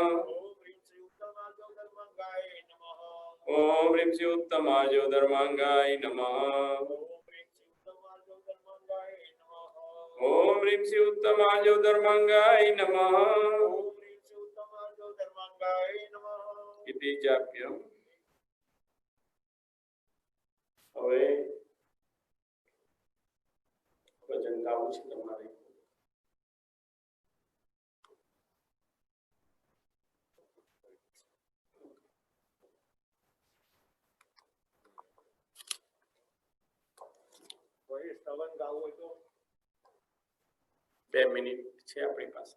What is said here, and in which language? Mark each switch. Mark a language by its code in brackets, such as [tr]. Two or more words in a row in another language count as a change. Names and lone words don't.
[sa] ओम ह्रीं श्री उत्तमार्जव धर्मांगाय नमः. ओम ह्रीं श्री उत्तमार्जव धर्मांगाय नमः. इति जाप्यम. [gu] હવે ભજન ગાવું છે તમારે. કોઈ સ્તવન ગાવું હોય તો 2 મિનિટ છે આપણી પાસે.